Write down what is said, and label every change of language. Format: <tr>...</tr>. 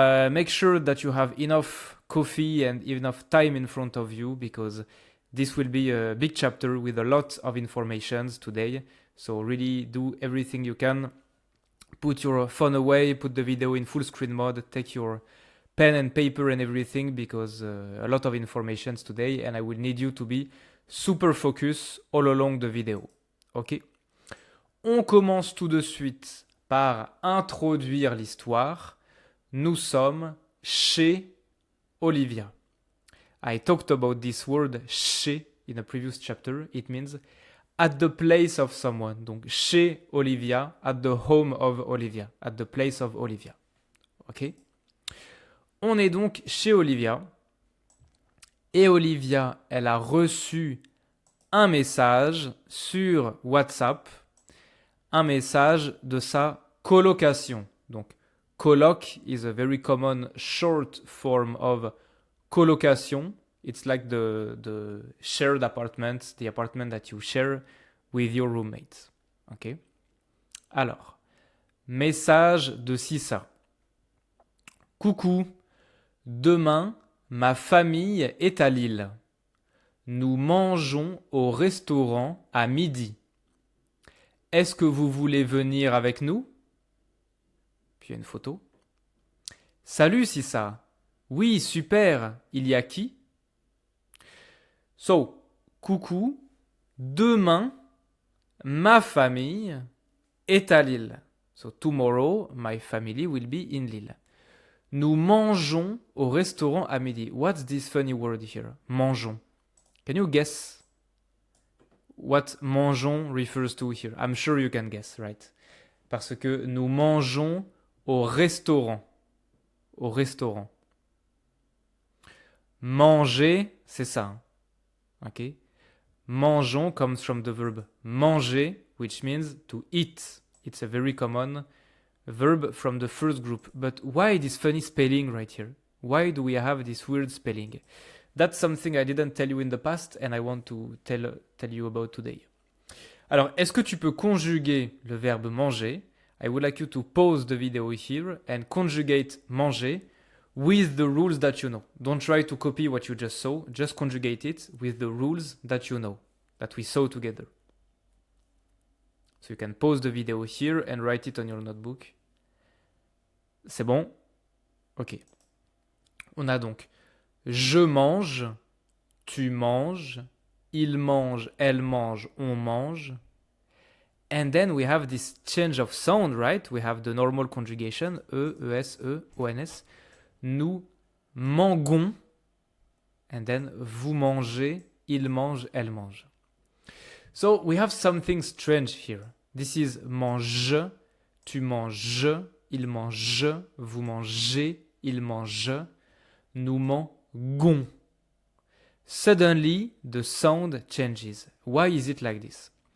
<en>Make sure that you have enough coffee and enough time in front of you because this will be a big chapter with a lot of informations today. So really do everything you can. Put your phone away, put the video in full screen mode, take your pen and paper and everything because a lot of informations today and I will need you to be super focused all along the video. Ok?</en> <fr>On commence tout de suite par introduire l'histoire. Nous sommes chez Olivia.</fr> <en>I talked about this word chez in a previous chapter. It means at the place of someone.</en> <fr>Donc chez Olivia,</fr> <en>at the home of Olivia, at the place of Olivia.</en> <fr>Ok? On est donc chez Olivia. Et Olivia, elle a reçu un message sur WhatsApp. Un message de sa colocation.</fr> <en>Donc coloc is a very common short form of colocation. It's like the shared apartment, the apartment that you share with your roommates.</en> <fr>Okay? Alors, message de Sissa. Coucou, demain, ma famille est à Lille. Nous mangeons au restaurant à midi. Est-ce que vous voulez venir avec nous? Puis il y a une photo. Salut Sissa. Oui, super. Il y a qui?</fr> <en>So, coucou.</en> <fr>Demain, ma famille est à Lille.</fr> <en>So, tomorrow, my family will be in Lille.</en> <fr>Nous mangeons au restaurant à midi.</fr> <en>What's this funny word here? Mangeons. Can you guess what mangeons refers to here? I'm sure you can guess, right?</en> <fr>Parce que nous mangeons au restaurant. Au restaurant. Manger, c'est ça. Ok?</fr> <en>Mangeons comes from the verb manger, which means to eat. It's a very common verb from the first group. But why this funny spelling right here? Why do we have this weird spelling? That's something I didn't tell you in the past and I want to tell you about today.</en> <fr>Alors, est-ce que tu peux conjuguer le verbe manger?</fr> <en>I would like you to pause the video here and conjugate manger with the rules that you know. Don't try to copy what you just saw, just conjugate it with the rules that you know, that we saw together. So you can pause the video here and write it on your notebook.</en> <fr>C'est bon?</fr> <en>Ok.</en> <fr>On a donc je mange, tu manges, il mange, elle mange, on mange.</fr> <en>And then we have this change of sound, right? We have the normal conjugation, E, ES, E, ONS.</en> <fr>Nous mangons.</fr> <en>And then</en> <fr>vous mangez, il mange, elle mange.</fr> <en>So we have something strange here. This is</en> <fr>mange, tu manges, il mange, vous mangez, il mange, nous mangons.</fr> <en>Suddenly, the sound changes. Why is it like this?</en>